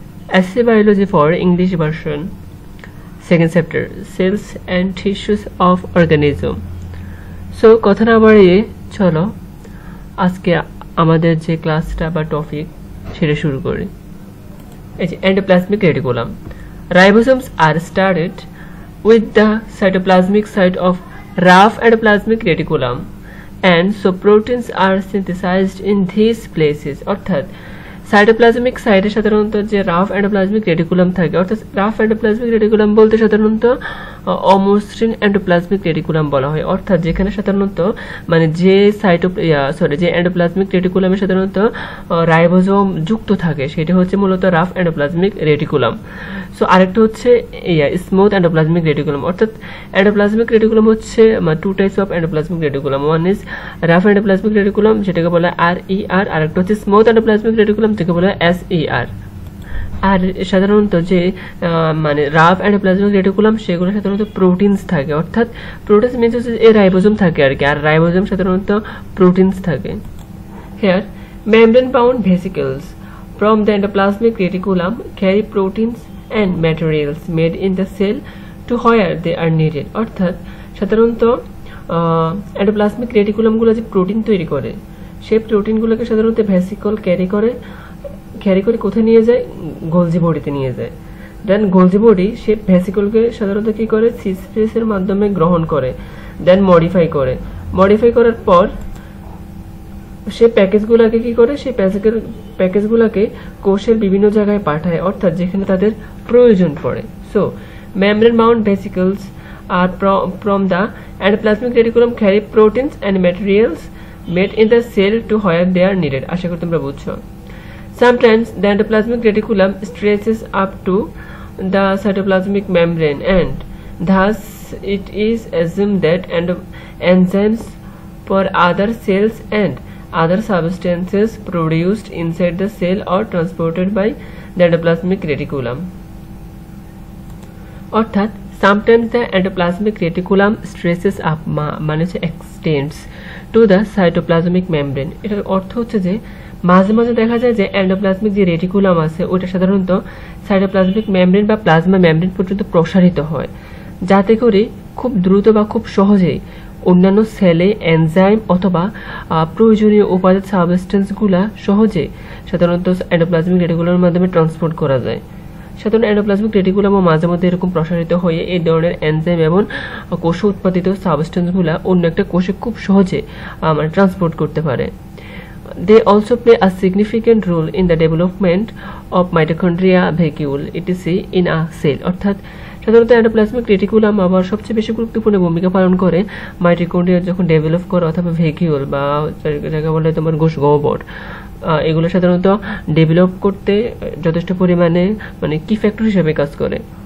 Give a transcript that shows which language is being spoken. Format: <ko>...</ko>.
<en>SC Biology for English version, second chapter, cells and tissues of organism.</en> <bn>So কথা না বাড়িয়ে চলো আজকে আমাদের যে ক্লাসটা বা টপিক সেটা শুরু করি। এই যে endoplasmic reticulum.</bn> <en>Ribosomes are started with the cytoplasmic site of rough endoplasmic reticulum, and so proteins are synthesized in these places.</en> <bn>অর্থাৎ সাইটোপ্লাজমিক সাইটে সাধারণত যে রাফ এন্ডোপ্লাজমিক রেটিকুলাম থাকে, অর্থাৎ রাফ এন্ডোপ্লাজমিক রেটিকুলাম বলতে সাধারণত অমসৃণ এন্ডোপ্লাজমিক রেটিকুলাম বলা হয়। অর্থাৎ যেখানে সাধারণত মানে যে যে এন্ডোপ্লাজমিক রেটিকুলামে সাধারণত রাইবোজোম যুক্ত থাকে সেটা হচ্ছে মূলত রাফ এন্ডোপ্লাজমিক রেটিকুলাম। সো আরেকটা হচ্ছে স্মুথ এন্ডোপ্লাজমিক রেটিকুলাম। অর্থাৎ এন্ডোপ্লাজমিক রেটিকুলাম হচ্ছে</bn> <en>Two types of endoplasmic reticulum. One is rough endoplasmic reticulum,</en> <bn>যেটাকে বলা হয় RER, আর একটা হচ্ছে স্মুথ এন্ডোপ্লাজমিক রেটিকুলাম, যেটাকে বলা হয় SER। আর সাধারণত যে মানে রাফ এন্ডোপ্লাজমিক রেটিকুলাম সেগুলো সাধারণত প্রোটিনস থাকে। অর্থাৎ প্রোটিনস মিন্স হচ্ছে এই রাইবোজোম থাকে আর কি, আর রাইবোজোম সাধারণত প্রোটিনস থাকে।</bn> <en>Here membrane bound vesicles from the endoplasmic reticulum carry proteins and materials made in the cell to where they are needed.</en> <bn>অর্থাৎ সাধারণত এন্ডোপ্লাজমিক রেটিকুলামগুলো যে প্রোটিন তৈরি করে সেই প্রোটিনগুলোকে সাধারণত ভেসিকল ক্যারি করে কোথায় নিয়ে যায়? গোলজি বডিতে নিয়ে যায়। দেন গোলজি বডি সে ভেসিকলকে সাধারণত কি করে? সিস্পেসের মাধ্যমে গ্রহণ করে, দেন মডিফাই করার পর সে প্যাকেজগুলোকে কি করে? সেই প্যাকেজগুলোকে কোষের বিভিন্ন জায়গায় পাঠায়, অর্থাৎ যেখানে তাদের প্রয়োজন পড়ে।</bn> <en>So membrane bound vesicles are from the endoplasmic reticulum carry proteins and materials made in the cell to where they are needed.</en> <bn>আশা করি তোমরা বুঝছো।</bn> <en>Sometimes the endoplasmic reticulum stretches up to the cytoplasmic membrane, and thus it is assumed that enzymes for other cells and other substances produced inside the cell are transported by the endoplasmic reticulum.</en> <bn>অর্থাৎ</bn> <en>sometimes the endoplasmic reticulum stretches up মানে হচ্ছে extends to the cytoplasmic membrane.</en> <bn>এটার অর্থ হচ্ছে যে মাঝে মাঝে দেখা যায় যে এন্ডোপ্লাজমিক যে রেটিকুলাম আছে ওটা সাধারণত সাইটোপ্লাজমিক মেমব্রেন বা প্লাজমা মেমব্রেন পর্যন্ত প্রসারিত হয়, যাতে করে খুব দ্রুত বা খুব সহজেই অন্যান্য সেলে এনজাইম অথবা প্রয়োজনীয় উপাদান সাবস্টেন্সগুলা সহজে সাধারণত এন্ডোপ্লাজমিক রেটিকুলামের মাধ্যমে ট্রান্সপোর্ট করা যায়। সাধারণত এন্ডোপ্লাজমিক রেটিকুলামও মাঝে মধ্যে এরকম প্রসারিত হয়ে এই ধরনের এনজাইম এবং কোষ উৎপাদিত সাবস্টেন্সগুলা অন্য একটা কোষে খুব সহজে মানে ট্রান্সপোর্ট করতে পারে।</bn> <en>They also play a significant role in the development of mitochondria vacuole etc. in a cell.</en> <bn>অর্থাৎ সাধারণত এন্ডোপ্লাজমিক রেটিকুলাম আবার সবচেয়ে বেশি গুরুত্বপূর্ণ ভূমিকা পালন করে মাইটোকন্ড্রিয়া যখন ডেভেলপ করে অথবা ভ্যাকিউল বা যাকে বলে তোমার গহ্বর, এগুলো সাধারণত ডেভেলপ করতে যথেষ্ট পরিমাণে মানে কি ফ্যাক্টর হিসেবে কাজ করে।</bn>